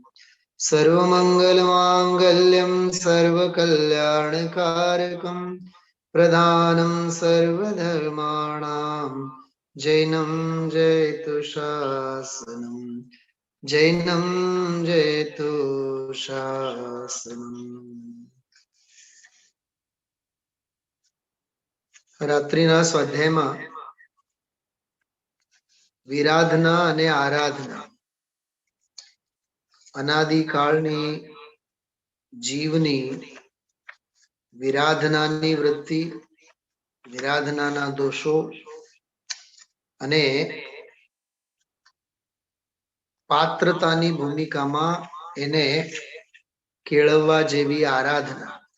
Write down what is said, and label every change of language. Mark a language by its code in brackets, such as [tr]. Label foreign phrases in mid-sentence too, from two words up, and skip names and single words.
[sa] सर्वमङ्गलमाङ्गल्यं सर्वकल्याणकारकं प्रधानं सर्वधर्माणां जैनं जयतु शासनम् जैनं जयतु शासनम् [gu] રાત્રિના સ્વાધ્યાયમાં વિરાધના અને આરાધના અનાદિકાળની જીવની વિરાધનાની વૃત્તિ વિરાધનાના દોષો અને પાત્રતાની ભૂમિકામાં એને કેળવવા જેવી આરાધના